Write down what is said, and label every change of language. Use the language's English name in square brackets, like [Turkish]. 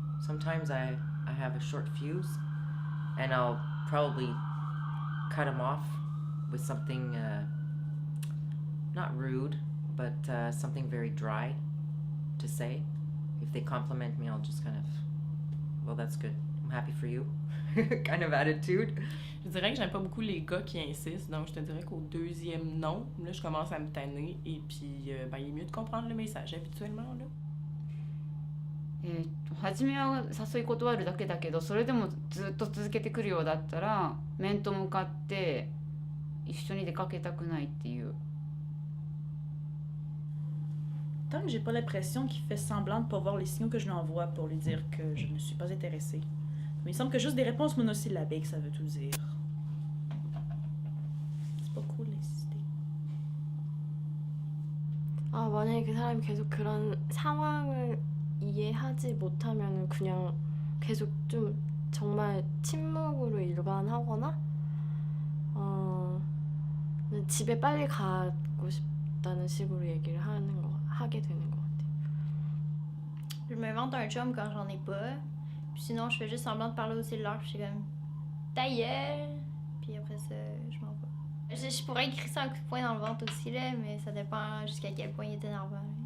[English] Sometimes I have a short fuse and I'll probably cut them off with something not rude, but something very dry to say. If they compliment me, I'll just kind of, well, that's good. I'm happy for you. Kind of attitude. [French] Je dirais que j'aime pas beaucoup les gars qui insistent, donc je te dirais qu'au deuxième non, là je commence à me tanner et puis ben, il est mieux de comprendre le message habituellement là. [Japanese] 初めは誘い断るだけだけどそれでもずっと続けてくるようだったら面と向かって一緒に出かけたくないっていう。 [French] Tant que j'ai pas l'impression qu'il fait semblant de pas voir les signaux que je lui envoie pour lui dire que je ne suis pas intéressée. Mais il semble que juste des réponses monosyllabiques, ça veut tout dire. C'est pas cool d'insister. [Korean] 만약에 그 사람이 계속 그런 상황을 이해하지 못하면 그냥 계속 좀 정말 침묵으로 일관하거나 집에 빨리 가고 싶다는 식으로 얘기를 하게 되는 것 같아. [French] Je m'invente un chum quand j'en ai pas. Puis sinon, je fais juste semblant de parler au cellulaire. Puis je suis comme ta gueule. Puis après ça, je m'en vais. Je pourrais écrire ça un coup de poing dans le ventre aussi, là, mais ça dépend jusqu'à quel point il est énervant.